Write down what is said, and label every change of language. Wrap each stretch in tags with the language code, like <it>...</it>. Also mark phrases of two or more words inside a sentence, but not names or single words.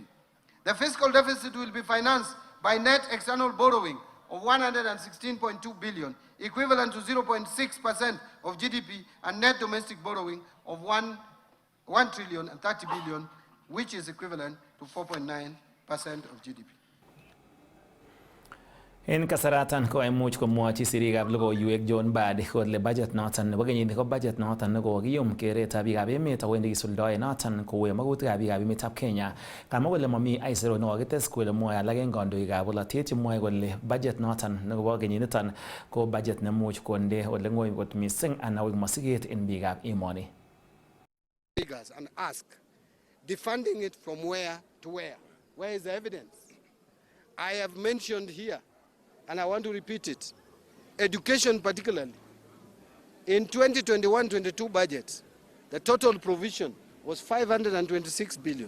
<en>The fiscal deficit will be financed by net external borrowing of 116.2 billion, equivalent to 0.6% of GDP, and net domestic borrowing of 1,030 billion, which is equivalent to 4.9% of GDP.</en> <kln>En kasaratan ko imuch komwochi sirikab logoiwek John Badi kole budget noton nebo kenyini ko budget noton nekokiyum keretab biikab emet akowendi kisuldoe noton kowe magutikab biikab emetab Kenya. Kamwa kole momi aisurut nekokites kole mwoe alak en kandoikab bolotet chemwoe kole budget noton nebo kenyiniton ko budget nemuch konde ole ng'oi kot missing anan koik mosiget en biikab emoni.</kln> <en>Figures and ask, defunding it from where to where? Where is the evidence? I have mentioned here, and I want to repeat it, education particularly. In 2021-22 budget, the total provision was 526 billion.</en>